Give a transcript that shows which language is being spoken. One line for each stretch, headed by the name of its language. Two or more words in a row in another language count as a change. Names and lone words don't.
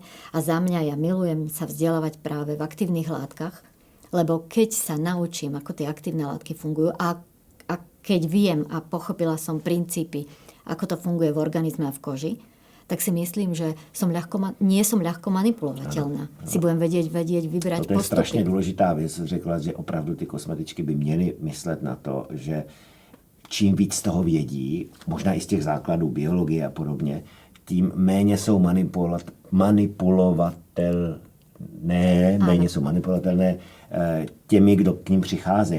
Slovak: A za mňa ja milujem sa vzdelávať práve v aktívnych látkach, lebo keď sa naučím, ako tie aktívne látky fungujú a keď viem a pochopila som princípy, ako to funguje v organizme a v koži, tak si myslím, že nie som ľahko manipulovateľná. Si budem vedieť vybrať postupy.
Czech: To je strašně důležitá věc. Řekla, že opravdu ty kosmetičky by měly myslet na to, že čím víc z toho vědí, možná i z těch základů biologie a podobně, tím méně jsou manipulovatelné těmi, kdo k ním přicházejí.